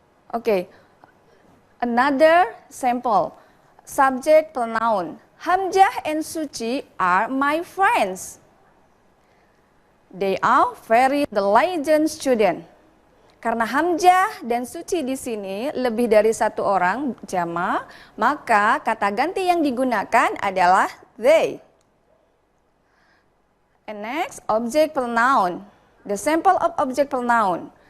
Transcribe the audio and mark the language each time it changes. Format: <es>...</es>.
<en>Oke. Another sample, subject pronoun. Hamzah and Suci are my friends. They are very diligent student.</en> <id>Karena Hamzah dan Suci di sini lebih dari satu orang jama, maka kata ganti yang digunakan adalah they.</id> <en>And next, object pronoun. The sample of object pronoun.</en>